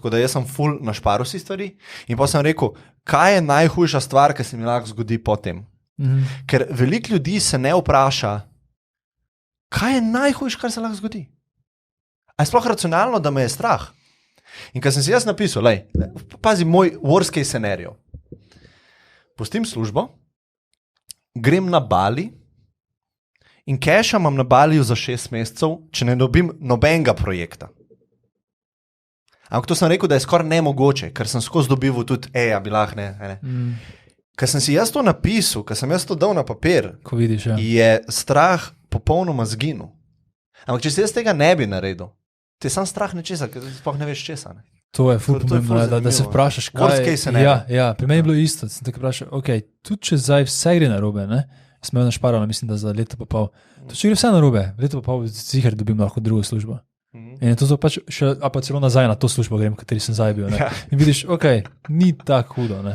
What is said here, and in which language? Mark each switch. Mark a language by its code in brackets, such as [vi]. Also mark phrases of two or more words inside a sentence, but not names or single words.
[sl] Tako da jaz sem full našparil si stvari in pa sem rekel, kaj je najhujša stvar, ki se mi lahko zgodi potem. Ker veliko ljudi se ne vpraša, kaj je najhujše, kar se lahko zgodi. A je sploh racionalno, da me je strah? In ko sem si jaz napisal, pazi moj [en] worst case scenario. [sl] Pustim službo, grem na Bali in keša imam na Baliju za 6 mesecev, če ne dobim nobenega projekta. Ampak to sem rekel, da je skoraj nemogoče, ker sem skozi dobival tudi, bi lahko ne. Ker sem si jaz to napisal, ker sem jaz to dal na papir, Ko vidiš, ja. je strah popolnoma zginil. Ampak če si jaz tega ne bi naredil, ti je sam strah nečesa, ker sploh ne veš česa. Ne? To je ful To je ful pomembno, da se zanimivo. vprašaš, [en] Worst [sl] kaj [en] case scenario. [sl] Ja, pri meni je bilo isto. Sem tako vprašal, tudi če zdaj vse gre narobe, ne? Sem imel našparano, mislim, da za leto pa pol. To če gre vse narobe, leto pa pol ziher dobim lahko drugo službo. In je to pač še, a pa celo nazaj na to službo grem, kateri sem zdaj bil. Ne? Ja. In vidiš, ni tako hudo. Ne?